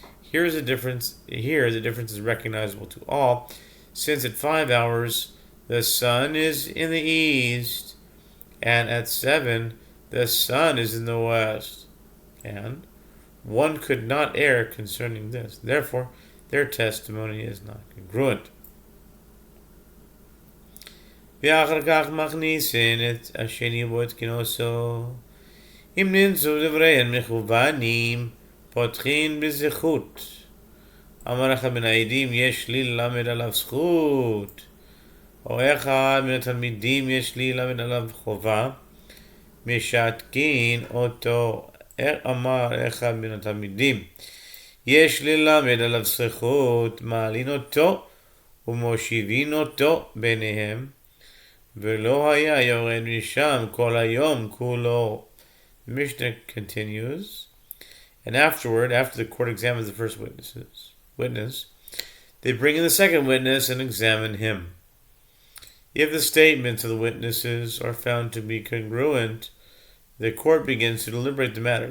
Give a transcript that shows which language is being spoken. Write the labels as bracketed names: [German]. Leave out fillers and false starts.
[English] Here the difference is recognizable to all, since at 5 hours, the sun is in the east, and at 7, the sun is in the west. And one could not err concerning this. Therefore, their testimony is not congruent. [Hebrew] ואחר כך מכניסין את השני בו את כינוסו. אם נמצאו דבריהן מכוונים, פותחין בזכות. אמר לך בין העדים, יש לי ללמד עליו זכות. או אחד מן התלמידים יש לי ללמד עליו חובה, משתקין אותו. אמר אחד מן התלמידים, יש לי ללמד עליו זכות, מעלין אותו ומושיבין אותו ביניהם, ולא היה יורד משם כל היום כולו. [English] The Mishnah continues, and afterward, after the court examines the first witness, they bring in the second witness and examine him. If the statements of the witnesses are found to be congruent, the court begins to deliberate the matter.